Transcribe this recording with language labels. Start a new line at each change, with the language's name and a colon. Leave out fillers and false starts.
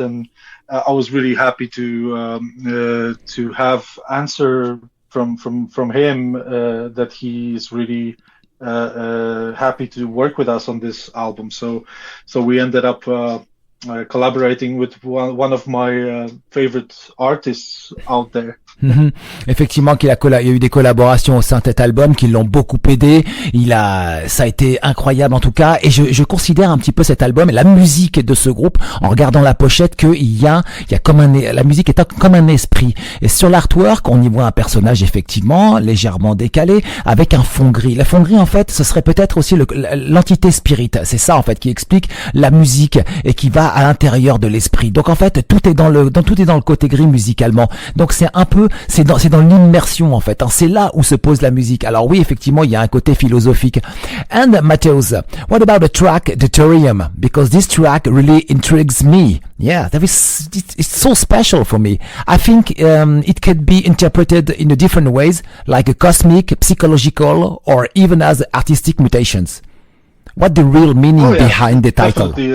English: And I was really happy to have answer from him that he is really happy to work with us on this album. So we ended up collaborating with one of my favorite artists out there.
French: Effectivement, il y a eu des collaborations au sein de cet album qui l'ont beaucoup aidé. Ça a été incroyable en tout cas. Et je considère un petit peu cet album et la musique de ce groupe en regardant la pochette qu'il y a la musique est comme un esprit. Et sur l'artwork, on y voit un personnage effectivement légèrement décalé avec un fond gris. Le fond gris, en fait, ce serait peut-être aussi l'entité spirit. C'est ça, en fait, qui explique la musique et qui va à l'intérieur de l'esprit. Donc, en fait, tout est dans le côté gris musicalement. Donc, c'est dans l'immersion en fait. C'est là où se pose la musique. Alors oui, effectivement, il y a un côté philosophique.
English: And Mateusz, what about the track Deuterium? Because this track really intrigues me. Yeah, it's so special for me. I think it could be interpreted in a different ways, like a cosmic, psychological, or even as artistic mutations. What the real meaning behind the title?